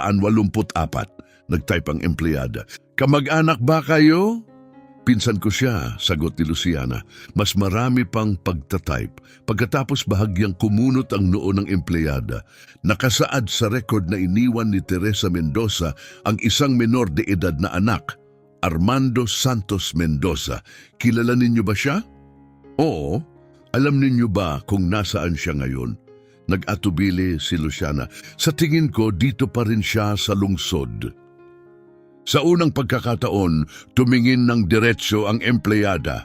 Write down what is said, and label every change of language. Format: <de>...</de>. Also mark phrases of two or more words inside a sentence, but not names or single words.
<tl>Nagtype ang empleyada. Kamag-anak ba kayo? Pinsan ko siya, sagot ni Luciana. Mas marami pang pagtatype. Pagkatapos bahagyang kumunot ang noo ng empleyada. Nakasaad sa record na iniwan ni Teresa Mendoza ang isang menor de edad na anak, Armando Santos Mendoza. Kilala ninyo ba siya? Oo. Alam ninyo ba kung nasaan siya ngayon? Nag-atubili si Luciana. Sa tingin ko, dito pa rin siya sa lungsod. Sa unang pagkakataon, tumingin ng diretso ang empleyada.</tl>